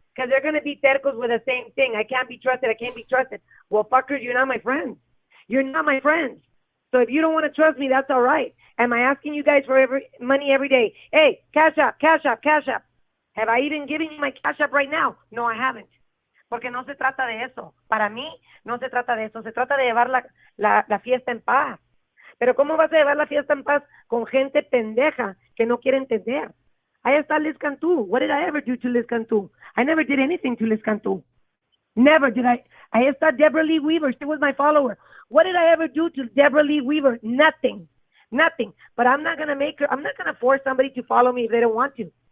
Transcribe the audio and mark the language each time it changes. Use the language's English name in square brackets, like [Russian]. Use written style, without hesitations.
[English] Because they're going to be tercos with the same thing. I can't be trusted. I can't be trusted. Well, fuckers, you're not my friends. You're not my friends. So if you don't want to trust me, that's all right. Am I asking you guys for money every day? Hey, cash up, cash up, cash up. Have I even given you my cash up right now? No, I haven't. [Spanish] Porque no se trata de eso. Para mí, no se trata de eso. Se trata de llevar la fiesta en paz. Pero ¿cómo vas a llevar la fiesta en paz con gente pendeja que no quiere entender? Ahí está Liz Cantú. [English] What did I ever do to Liz Cantú? I never did anything to Liz Cantú. Never did I. [Spanish] Ahí está [English] Deborah Lee Weaver. She was my follower. What did I ever do to Deborah Lee Weaver? Nothing. Nothing. But I'm not going to force somebody to follow me if they don't want to.